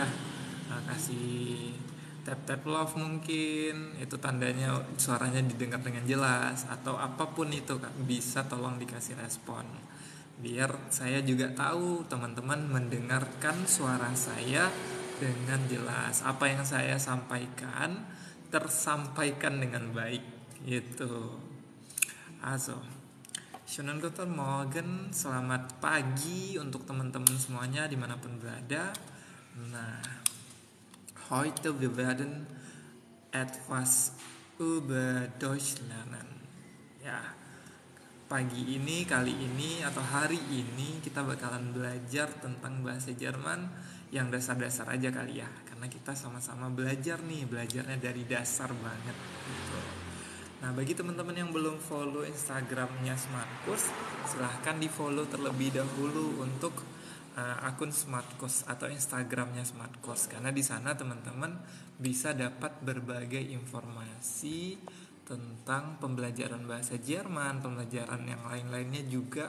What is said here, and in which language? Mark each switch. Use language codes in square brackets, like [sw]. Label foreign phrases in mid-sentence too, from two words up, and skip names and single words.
[id] Kasih [en] tap love [id] mungkin, itu tandanya suaranya didengar dengan jelas, atau apapun itu Kak, bisa tolong dikasih respon. Biar saya juga tahu teman-teman mendengarkan suara saya dengan jelas, apa yang saya sampaikan tersampaikan dengan baik gitu. [de] Also, schönen guten Morgen, [id] selamat pagi untuk teman-teman semuanya dimanapun berada. Nah, [de] heute wir werden etwas über Deutsch lernen. [id] Ya, pagi ini, kali ini atau hari ini kita bakalan belajar tentang bahasa Jerman yang dasar-dasar aja kali ya, karena kita sama-sama belajar nih, belajarnya dari dasar banget gitu. Nah, bagi teman-teman yang belum follow Instagramnya Smart Course, silahkan di follow terlebih dahulu untuk akun Smart Course atau Instagramnya Smart Course, karena di sana teman-teman bisa dapat berbagai informasi tentang pembelajaran bahasa Jerman, pembelajaran yang lain-lainnya juga.